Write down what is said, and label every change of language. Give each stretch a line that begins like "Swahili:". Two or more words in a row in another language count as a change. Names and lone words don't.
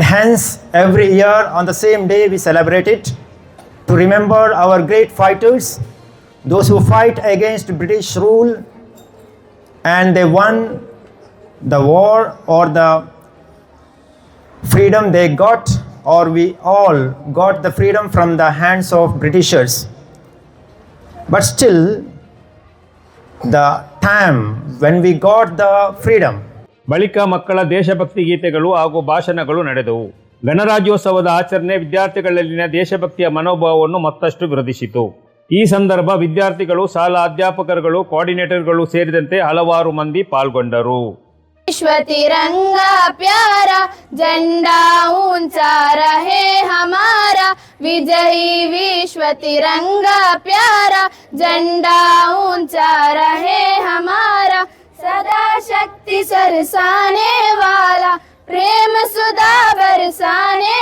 English: hence every year on the same day we celebrate it to remember our great fighters, those who fight against British rule and they won the war or the freedom they got, or we all got the freedom from the hands of Britishers. But still, the time when we got the freedom,
Kannada: ಬಳಿಕ ಮಕ್ಕಳ ದೇಶಭಕ್ತಿ ಗೀತೆಗಳು ಹಾಗೂ ಭಾಷಣಗಳು ನಡೆದವು. ಗಣರಾಜ್ಯೋತ್ಸವದ ಆಚರಣೆ ವಿದ್ಯಾರ್ಥಿಗಳಲ್ಲಿನ ದೇಶಭಕ್ತಿಯ ಮನೋಭಾವವನ್ನು ಮತ್ತಷ್ಟು ವೃದ್ಧಿಸಿತು. ಈ ಸಂದರ್ಭ ವಿದ್ಯಾರ್ಥಿಗಳು, ಶಾಲಾ ಅಧ್ಯಾಪಕರುಗಳು, ಕೋಆರ್ಡಿನೇಟರ್ಗಳು ಸೇರಿದಂತೆ ಹಲವಾರು ಮಂದಿ ಪಾಲ್ಗೊಂಡರು.
Hindi: विश्व तिरंगा प्यारा, झंडा ऊंचा रहे हमारा, विजयी विश्व तिरंगा प्यारा, झंडा ऊंचा रहे हमारा, सदा शक्ति सरसाने वाला, प्रेम सुधा बरसाने